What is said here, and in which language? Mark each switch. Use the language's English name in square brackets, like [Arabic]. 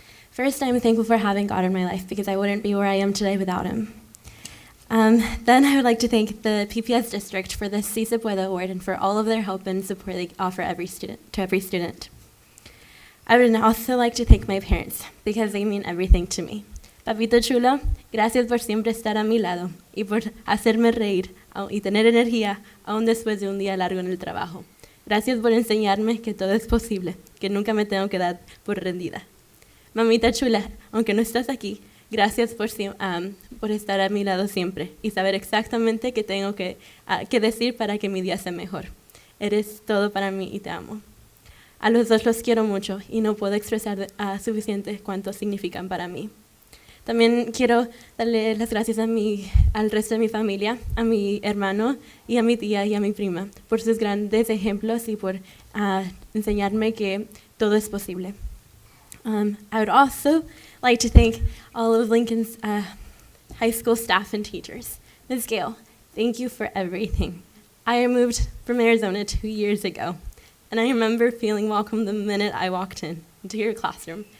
[English] First, I'm thankful for having God in my life because I wouldn't be where I am today without him. Then I would like to thank the PPS district for the Si Se Puede award and for all of their help and support they offer every student. I would also like to thank my parents because they mean everything to me. [Spanish] Papito chulo, gracias por siempre estar a mi lado y por hacerme reír y tener energía aún después de un día largo en el trabajo. Gracias por enseñarme que todo es posible, que nunca me tengo que dar por rendida. Mamita chula, aunque no estás aquí, gracias por estar a mi lado siempre y saber exactamente qué tengo que decir para que mi día sea mejor. Eres todo para mí y te amo. A los dos los quiero mucho y no puedo expresar suficiente cuánto significan para mí. También quiero darle las gracias al resto de mi familia, a mi hermano y a mi tía y a mi prima por sus grandes ejemplos y por enseñarme que todo es posible. [English] I would also like to thank all of Lincoln's high school staff and teachers. Ms. Gale, thank you for everything. I moved from Arizona 2 years ago. And I remember feeling welcome the minute I walked into your classroom.